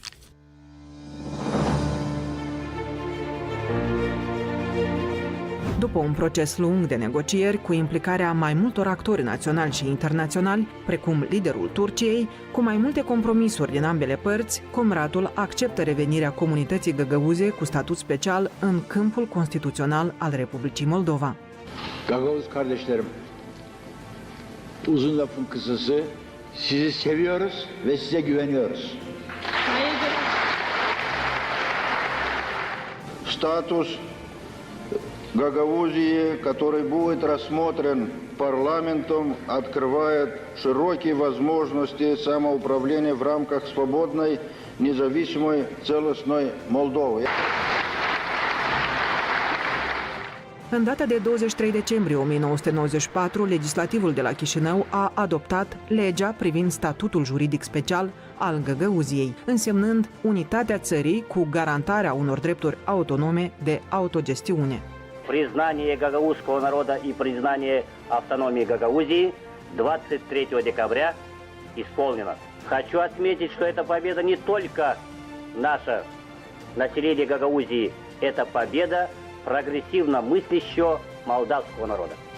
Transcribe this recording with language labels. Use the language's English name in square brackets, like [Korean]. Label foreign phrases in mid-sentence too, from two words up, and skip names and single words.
[Romanian] După un proces lung de negocieri cu implicarea mai multor actori naționali și internaționali, precum liderul Turciei, cu mai multe compromisuri din ambele părți, Comratul acceptă revenirea comunității găgăuze cu statut special în câmpul constituțional al Republicii Moldova. [Turkish] Gagavuz kardeşlerim, uzun lafın kısası, sizi seviyoruz ve size güveniyoruz. [Russian] Статус Гагаузии, который будет рассмотрен парламентом, открывает широкие возможности самоуправления в рамках свободной, независимой, целостной Молдовы. [Romanian] În data de 23 decembrie 1994, legislativul de la Chișinău a adoptat legea privind statutul juridic special al Găgăuziei, însemnând unitatea țării cu garantarea unor drepturi autonome de autogestiune. [Russian] Признание гагаузского народа и признание автономии Гагаузии 23 декабря исполнено. Хочу отметить, что эта победа не только наше население Гагаузии, это победа прогрессивно мыслящего молдавского народа.